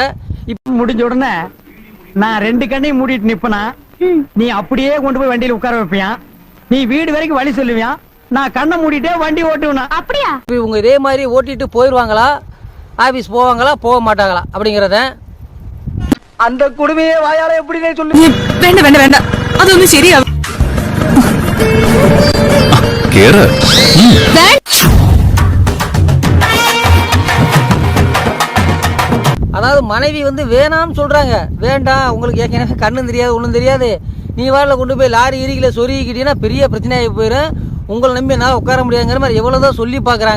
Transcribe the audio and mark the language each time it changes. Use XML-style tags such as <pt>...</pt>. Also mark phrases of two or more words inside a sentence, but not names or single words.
<ta>இப்ப முடிஞ்ச உடனே நான் 2 கண்ணையும் மூடிட்டு நிப்பனா, நீ அப்படியே கொண்டு போய் வண்டியில உட்கார வைப்பியா, நீ வீடு வரைக்கும் வழி சொல்லுவியா, நான் கண்ணை மூடிட்டே வண்டி ஓட்டுவேனா. அப்படியா? இவங்க இதே மாதிரி ஓட்டிட்டு போயிடுவாங்களா, ஆபீஸ் போவாங்களா, போக மாட்டாங்களா அப்படிங்கிறத அந்த குடுமையே வாயால எப்படி சொல்லு.</ta> <ml>വേണ്ട അതൊന്നും ശരിയാവും.</ml> <ta>அதாவது மனைவி வந்து வேணாம்னு சொல்றாங்க. வேண்டாம், உங்களுக்கு ஏற்கனவே கண்ணும் தெரியாது ஒன்றும் தெரியாது, நீ வாரில் கொண்டு போய் லாரி இறுகில சொருகிக்கிட்டீங்கன்னா பெரிய பிரச்சனையாகி போயிடும், உங்களை நம்பி நான் உட்கார முடியாதுங்கிற மாதிரி எவ்வளவுதான் சொல்லி பாக்குறாங்க.</ta>